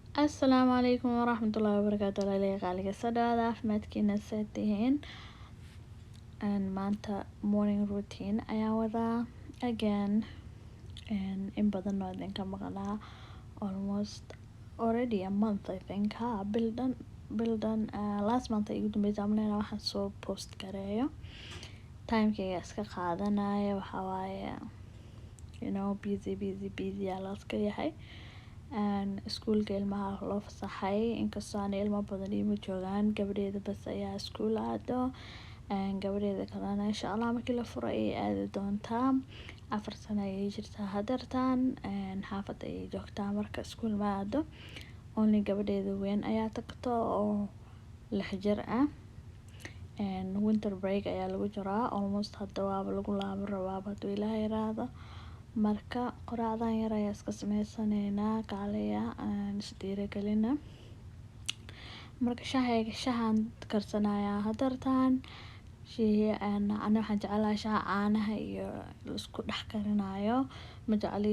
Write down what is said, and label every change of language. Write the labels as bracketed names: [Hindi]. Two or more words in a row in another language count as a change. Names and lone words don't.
[Somali] Asalaamu calaykum waraxmatullaahi wabarakaatu walaalayaal qaaliga soo dhawaada caafimaadkiina see tihiin maanta morning routine ayaan wadaa again in badan oo idinka maqlaa [English] almost already a month I think [Somali] bil dhan [English] last month [Somali] ay igu dambeysay amaleena waxaan soo post gareeyo timekayga iska qaadanaya waxaa waaye busy yaa la iska yahay iskuulka ilmaha loo fasaxay inkastoo aan ilmo badan iima joogaan gabadheeda bas ayaa iskuul aado gabadheeda kalena [Arabic] insha Allah [Somali] markii la furo ay aadi doontaa 4 sano ayay jirtaa hadeertaan xaafadda ayay joogtaa marka iskuul ma aado only gabadheeda weyn ayaa tagto oo 6 jir ah [English] winter break [Somali] ayaa lagu jiraa almost hadda waaba lagu laaban rabaa hadduu Ilaahay yiraahdo marka quraacdan yar ayaa iska sameysaneynaa kaaliya isdhiirigelina marka shahan karsanayaa hadeertaan ana waxaan jeclahay shaha caanaha iyo isku dhex karinayo ma jecli